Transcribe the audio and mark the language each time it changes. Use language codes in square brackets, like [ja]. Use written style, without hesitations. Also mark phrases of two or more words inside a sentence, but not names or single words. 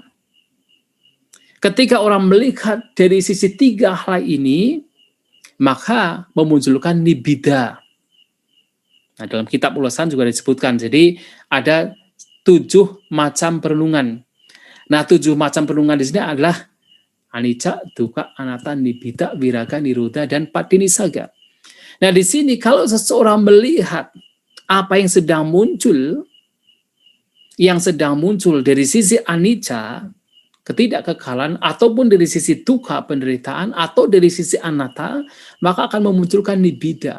[id] Ketika orang melihat dari sisi tiga hal ini, maka memunculkan nibbida. Nah, dalam kitab ulasan juga disebutkan. Jadi ada 7 macam perenungan. Nah, 7 macam perenungan di sini adalah anicca, dukkha, anatta, nibbida, viraga, nirodha, dan patinisaga. Nah, di sini kalau seseorang melihat apa yang sedang muncul dari sisi anicca, ketidakkekalan, ataupun dari sisi dukkha, penderitaan, atau dari sisi anatta, maka akan memunculkan nibbida.